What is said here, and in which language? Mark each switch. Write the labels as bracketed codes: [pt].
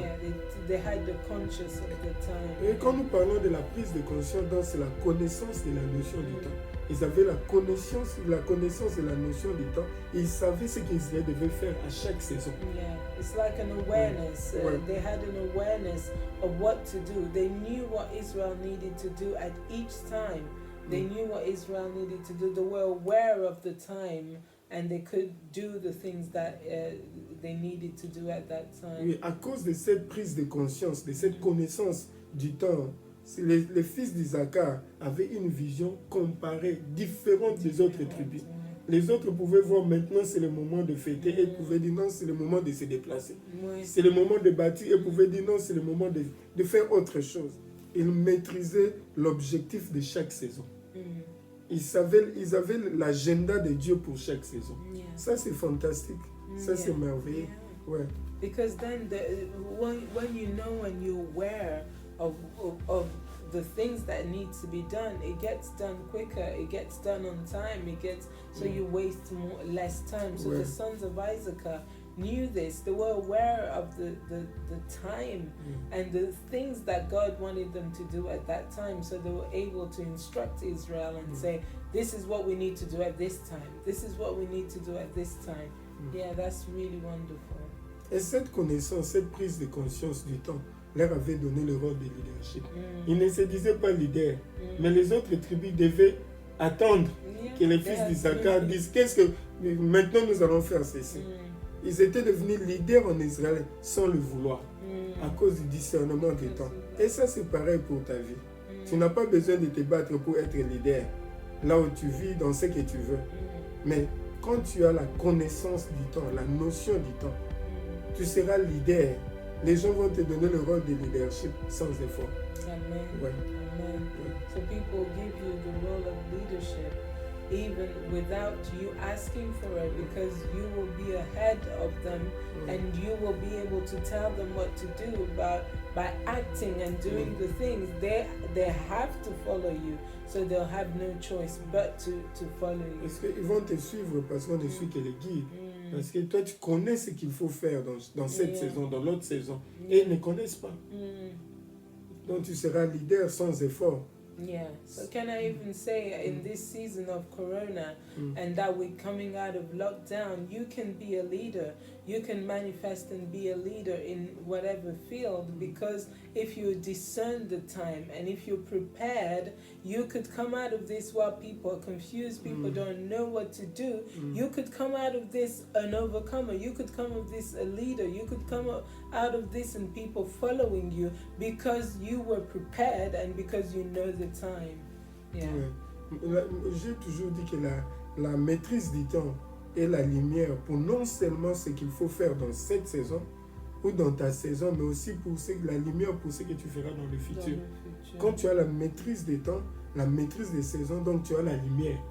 [en] Yeah, they had the conscious of the time. [fr] Et quand nous parlons de la prise de conscience, c'est la connaissance de la notion du temps. Ils avaient la connaissance de la notion du temps. Et ils savaient ce qu'ils devaient faire à chaque saison. [en] Yeah, it's like an awareness. They had an awareness of what to do. They knew what Israel needed to do at each time. They knew what Israel needed to do. They were aware of the time, and they could do the things that they needed to do at that time. [fr] Oui, à cause de cette prise de conscience, de cette connaissance du temps, les fils d'Isaac avaient une vision comparée, différente des autres tribus. Les autres pouvaient voir maintenant c'est le moment de fêter et ils pouvaient dire non, c'est le moment de se déplacer. C'est le moment de bâtir et ils pouvaient dire non, c'est le moment de faire autre chose. Ils maîtrisaient l'objectif de chaque saison. Ils avaient l'agenda de Dieu pour chaque saison. Ça c'est fantastique. Ça c'est merveilleux. Ouais. [en] Because then when you know and you're aware of the things that need to be done. It gets done quicker, it gets done on time, so you waste less time. So the sons of Issachar knew this. They were aware of the time and the things that God wanted them to do at that time. So they were able to instruct Israel and say, this is what we need to do at this time. This is what we need to do at this time. Yeah, that's really wonderful. [fr] Et cette connaissance, cette prise de conscience du temps, leur avait donné le rôle de leadership. Ils ne se disaient pas leaders, mais les autres tribus devaient attendre que les fils d'Issachar disent qu'est-ce que maintenant nous allons faire ceci. Ils étaient devenus leaders en Israël sans le vouloir, à cause du discernement du temps. Et ça, c'est pareil pour ta vie. Tu n'as pas besoin de te battre pour être leader, là où tu vis, dans ce que tu veux. Mais quand tu as la connaissance du temps, la notion du temps, tu seras leader. Les gens vont te donner le rôle de leadership sans effort. Amen. Ouais. Amen. [en] So people give you the role of leadership even without you asking for it, because you will be ahead of them and you will be able to tell them what to do by acting and doing the things. They have to follow you, so they'll have no choice but to follow you. [fr] Parce qu'ils vont te suivre parce qu'on ne suit que les guides. Parce que toi, tu connais ce qu'il faut faire dans cette saison, dans l'autre saison. Et ils ne connaissent pas. Donc tu seras leader sans effort. [en] Yeah. So can I even say in this season of Corona and that we're coming out of lockdown, you can be a leader. You can manifest and be a leader in whatever field, because if you discern the time and if you're prepared, you could come out of this while people are confused, people don't know what to do. You could come out of this an overcomer. You could come out of this a leader. You could come out of this and people following you because you were prepared and because you know the time. Yeah. [fr] J'ai toujours dit que la maîtrise du temps et la lumière pour non seulement ce qu'il faut faire dans cette saison ou dans ta saison, mais aussi pour la lumière pour ce que tu feras dans le futur. Quand tu as la maîtrise des temps, la maîtrise des saisons, donc tu as la lumière.